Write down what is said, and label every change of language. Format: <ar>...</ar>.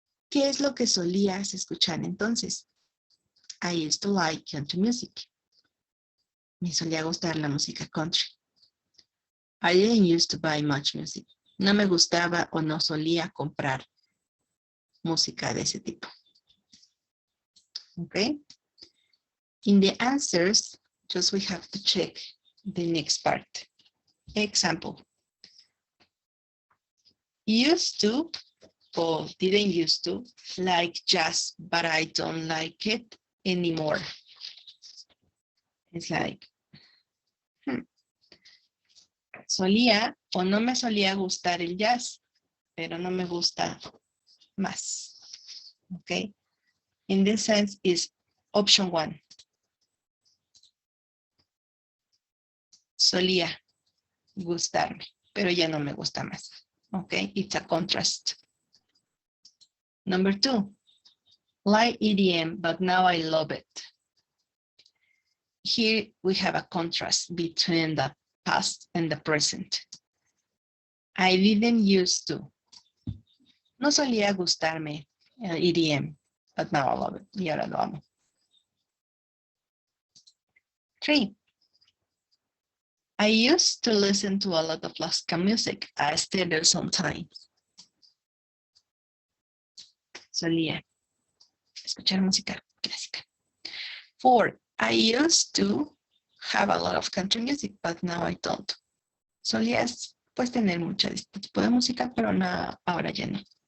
<es>¿Qué es lo que solías escuchar entonces?</es> <en>I used to like country music.</en> <es>Me solía gustar la música country.</es> <en>I didn't used to buy much music.</en> <es>No me gustaba o no solía comprar música de ese tipo.</es> <en>Okay. In the answers, just we have to check the next part. Example. Used to or didn't used to like jazz, but I don't like it anymore. It's like,</en> <es>solía o no me solía gustar el jazz, pero no me gusta más. Okay.</es> <en>In this sense is option 1.</en> <es>Solía gustarme, pero ya no me gusta más.</es> <en>Okay, it's a contrast. Number 2, like EDM, but now I love it. Here we have a contrast between the past and the present. I didn't used to.</en> <es>No solía gustarme EDM,</es> <en>but now I love it.</en> <es>Y ahora lo amo.</es> <en>3. I used to listen to a lot of classical music. I still do sometimes.</en> <es>Solía escuchar música clásica.</es> <en>4. I used to have a lot of country music, but now I don't.</en> <es>Solía pues tener mucho este tipo de música, pero no, ahora ya no.</es>